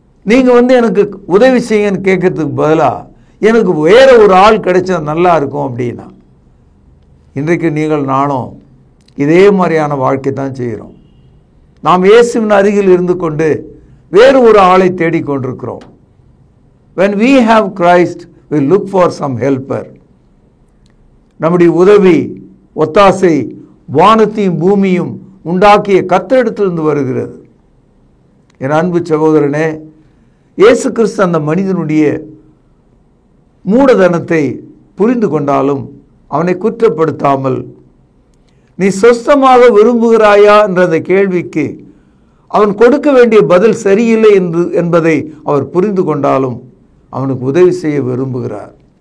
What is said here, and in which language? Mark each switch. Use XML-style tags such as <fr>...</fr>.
<ta>நீங்கள் எனக்கு உதவி செய்யுங்கன்னு கேட்கறதுக்கு பதிலாக எனக்கு வேற ஒரு ஆள் கிடைச்சா நல்லா இருக்கும் அப்படின்னா, இன்றைக்கு நீங்கள் நானும் இதே மாதிரியான வாழ்க்கை தான் செய்கிறோம். நாம் இயேசுவின் அருகில் இருந்து கொண்டு வேறு ஒரு ஆளை தேடிக்கொண்டிருக்கிறோம்.</ta> <en>when we have Christ we look for some helper.</en> <ta>நம்முடைய உதவி ஒத்தாசை வானத்தையும் பூமியும் உண்டாக்கிய கர்த்தரிடத்திலிருந்து வருகிறது. என் அன்பு சகோதரனே, இயேசு கிறிஸ்து அந்த மனிதனுடைய மூடதனத்தை புரிந்து கொண்டாலும் அவனை குற்றப்படுத்தாமல், நீ சொஸ்தமாக விரும்புகிறாயா என்ற அந்த கேள்விக்கு அவன் கொடுக்க வேண்டிய பதில் சரியில்லை என்பதை அவர் புரிந்து கொண்டாலும் அவனுக்கு உதவி செய்ய விரும்புகிறார்.</ta>